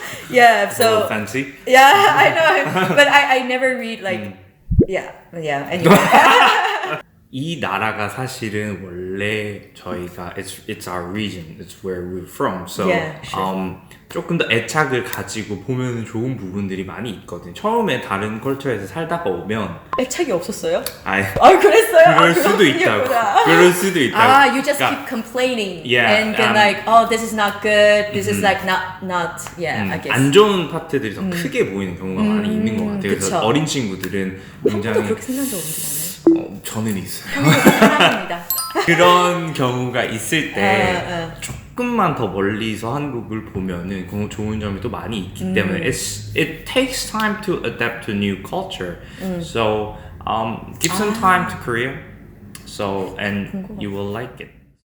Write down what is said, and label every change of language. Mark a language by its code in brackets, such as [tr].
[en] yeah, so... A little fancy. Yeah, I know. But I never read like... Yeah, anyway. [ko] 이 나라가 사실은 원래 저희가 [en] it's our region, it's where we're from. So Yeah, sure. [ko] 조금 더 애착을 가지고 보면 좋은 부분들이 많이 있거든요. 처음에 다른 컬처에서 살다가 오면 애착이 없었어요? 그럴 그랬어요? 수도 있다고. 그럴 수도 있다고. [en] You just keep complaining. Yeah, and then like, oh, this is not good. This is like not. Yeah, I guess. [ko] 안 좋은 파트들이 더 크게 보이는 경우가 많이 있는 것 같아요. 그래서 어린 친구들은 굉장히 그렇게 생각한 적 없지 않아요? 저는 있어요. 사랑합니다. 그런 경우가 있을 때 조금만 더 멀리서 한국을 보면은 좋은 점이 또 많이 있기 때문에 [en] it takes time to adapt to new culture. So give some time to Korea. So and you will like it.